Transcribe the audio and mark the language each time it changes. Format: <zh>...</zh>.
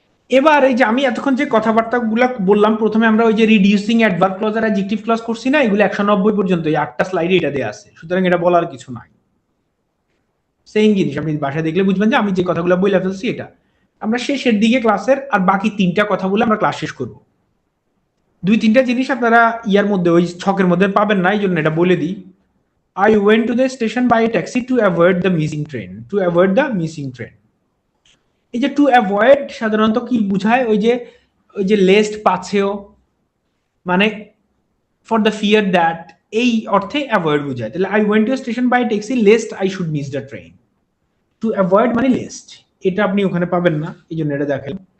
<bn>এবার এই যে আমি এতক্ষণ যে কথাবার্তাগুলো বললাম, প্রথমে আমরা ওই যে রিডিউসিং অ্যাডভার্ব ক্লজ আর অ্যাডজেক্টিভ ক্লজ করছি না, এগুলো 190 পর্যন্ত, এই 8টা স্লাইডে এটা দেয়া আছে, সুতরাং এটা বলার কিছু নাই। সেম জিনিস আপনি বাসায় দেখলে বুঝবেন যে আমি যে কথাগুলো বলে ফেলছি এটা। আমরা শেষের দিকে ক্লাসের আর বাকি 3টা কথা বলে আমরা ক্লাস শেষ করব। 2-3টা জিনিস আপনারা ইয়ার মধ্যে ওই ছকের মধ্যে পাবেন না, এই জন্য এটা বলে দিই।</bn> <en>I went to the station by taxi to avoid the missing train. To avoid the missing train.</en> <bn>এই যে টু অ্যাভয়েড সাধারণত কি বুঝায়, ওই যে লেস্ট পাছেও, মানে ফর দ্য ফিয়ার দ্যাট, এই অর্থে অ্যাভয়েড বুঝায়। তাহলে</bn> <en>I went to station by taxi lest I should miss the train.</en> <bn>To avoid মানে লেস্ট, এটা আপনি ওখানে পাবেন না, এই জন্য এটা দেখেন।</bn>